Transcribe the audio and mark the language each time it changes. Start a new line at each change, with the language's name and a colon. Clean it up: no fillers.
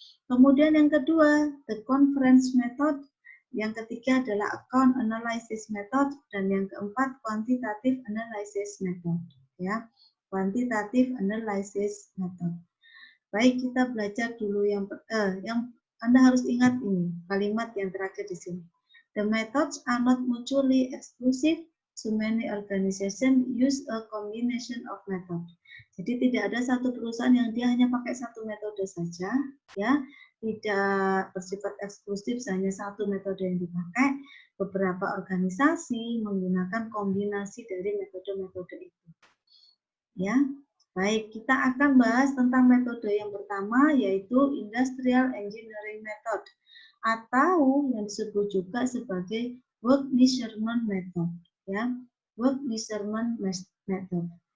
Indonesian: Kemudian yang kedua, the conference method. Yang ketiga adalah account analysis method dan yang keempat quantitative analysis method.
English: Ya, quantitative analysis method.
Indonesian: Baik, kita belajar dulu yang Anda harus ingat ini kalimat yang terakhir di sini.
English: The methods are not mutually exclusive. So many organizations use a combination of method.
Indonesian: Jadi tidak ada satu perusahaan yang dia hanya pakai satu metode saja, ya, tidak bersifat eksklusif hanya satu metode yang dipakai. Beberapa organisasi menggunakan kombinasi dari metode-metode itu. Ya, baik, kita akan bahas tentang metode yang pertama yaitu industrial engineering method atau yang disebut juga sebagai work measurement method, ya, work measurement method.